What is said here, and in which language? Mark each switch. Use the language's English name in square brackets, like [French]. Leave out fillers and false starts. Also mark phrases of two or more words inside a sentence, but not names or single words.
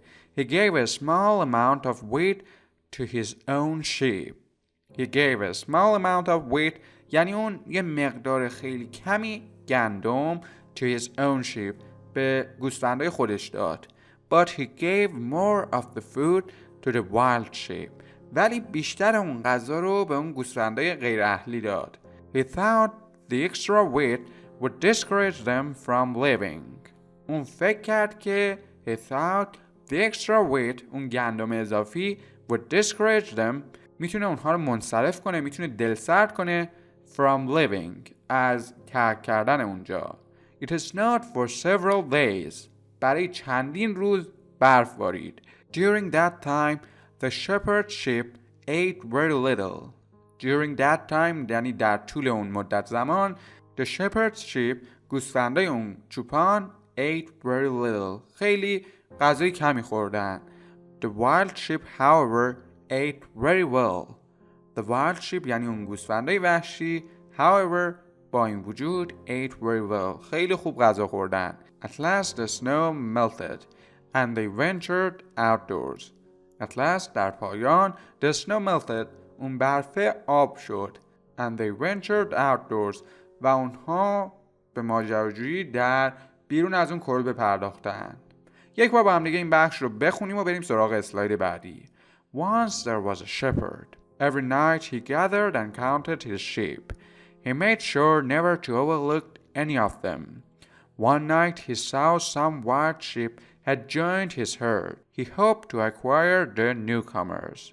[English] He gave a small amount of wheat to his own sheep. He gave a small amount of wheat [Persian] یعنی اون یه مقدار خیلی کمی گندم [English] to his own sheep [Persian] به گوسفندای خودش داد. [English] But he gave more of the food to the wild sheep. [Persian] ولی بیشتر اون غذا رو به اون گوسفندای غیر اهلی داد. [English] He thought the extra wheat would discourage them from living. [Persian] اون فکر کرد که [English] he thought the extra wheat [Persian] اون گندم اضافی [English] would discourage them [Persian] میتونه اونها رو منصرف کنه، میتونه دلسرد کنه [English] from living [Persian] از ترک کردن اونجا. [English] It snowed for several days. [Persian] برای چندین روز برف بارید. [English] During that time the shepherd's sheep ate very little. During that time [Persian] یعنی در طول اون مدت زمان [English] the shepherd's sheep [Persian] گوسفندای اون چوپان [English] ate very little. [Persian] خیلی غذای کمی خوردن. [English] The wild sheep however ate very well. The wild sheep [Persian] یعنی اون گوسفندای وحشی [English] however [Persian] با این وجود [English] ate very well. [Persian] خیلی خوب غذا خوردن. [English] At last the snow melted and they ventured outdoors. At last [Persian] در پایان [English] the snow melted [Persian] اون برفه آب شد [English] and they ventured outdoors [Persian] و اونها به ماجراجویی در بیرون از اون کلبه پرداختن. یک بار با هم دیگه این بخش رو بخونیم و بریم سراغ اسلاید بعدی. [English] Once there was a shepherd. Every night he gathered and counted his sheep. He made sure never to overlook any of them. One night he saw some wild sheep had joined his herd. He hoped to acquire the newcomers.